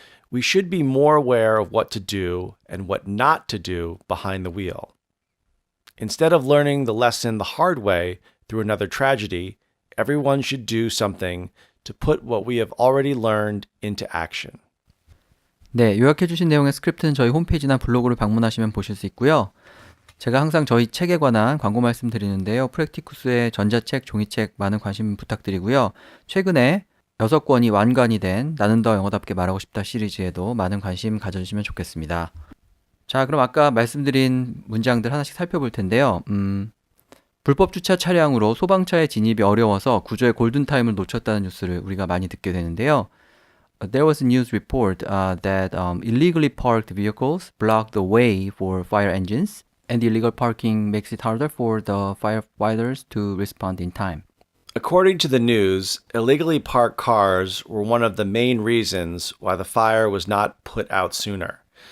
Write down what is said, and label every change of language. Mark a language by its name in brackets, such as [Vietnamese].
[English] We should be more aware of what to do and what not to do behind the wheel. Instead of learning the lesson the hard way through another tragedy, everyone should do something to put what we have already learned into action. [Korean] 네, 요약해주신 내용의 스크립트는 저희 홈페이지나 블로그를 방문하시면 보실 수 있고요. 제가 항상 저희 책에 관한 광고 말씀드리는데요. 프랙티쿠스의 전자책, 종이책 많은 관심 부탁드리고요. 최근에 6권이 완간이 된 나는 더 영어답게 말하고 싶다 시리즈에도 많은 관심 가져주시면 좋겠습니다. 자, 그럼 아까 말씀드린 문장들 하나씩 살펴볼 텐데요. 불법 주차 차량으로 소방차의 진입이 어려워서 구조의 골든타임을 놓쳤다는 뉴스를 우리가 많이 듣게 되는데요. [English] There was a news report that illegally parked vehicles block the way for fire engines and the illegal parking makes it harder for the firefighters to respond in time. According to the news, illegally parked cars were one of the main reasons why the fire was not put out sooner.